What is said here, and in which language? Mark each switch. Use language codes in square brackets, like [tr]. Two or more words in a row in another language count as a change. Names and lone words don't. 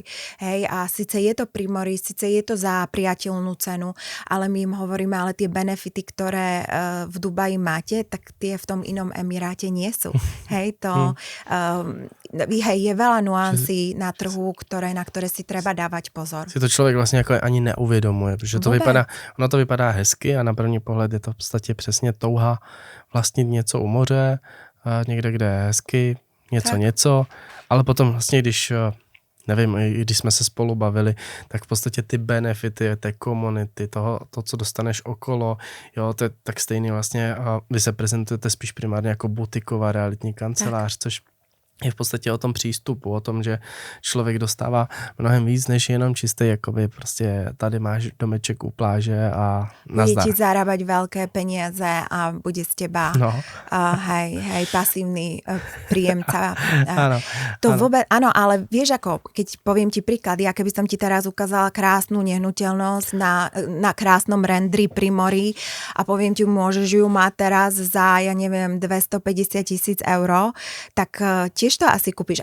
[sk] Hej, a síce je to pri mori, síce je to za priateľnú cenu, ale my im hovoríme, ale tie benefity, ktoré v Dubaji máte, tak tie v tom inom emiráte nie sú. Hej, je veľa nuancí na trhu, na ktoré si treba dávať pozor. [cs] Si to člověk vlastně jako ani neuvědomuje, protože ono to vypadá hezky a na první pohled je to v podstatě přesně touha vlastnit něco u moře, někde, kde je hezky, něco, ale potom vlastně, když jsme se spolu bavili, tak v podstatě ty benefity té komunity, to, co dostaneš okolo, to je tak stejný vlastně, vy se prezentujete spíš primárně jako butiková realitní kancelář, což je v podstatě o tom přístupu, o tom, že člověk dostává mnohem víc, než jenom čistý, jakoby prostě tady máš domeček u pláže a nazdar. [sk] Bude ti zarábať veľké peniaze a bude z teba hej, pasívny príjemca. Áno. Vôbec, áno, ale vieš ako, keď poviem ti príklad, ja keby som ti teraz ukázala krásnu nehnuteľnosť na krásnom rendri pri mori a poviem ti, môžeš ju mať teraz za, ja neviem, 250 000 eur, tak tiež to asi kúpiš.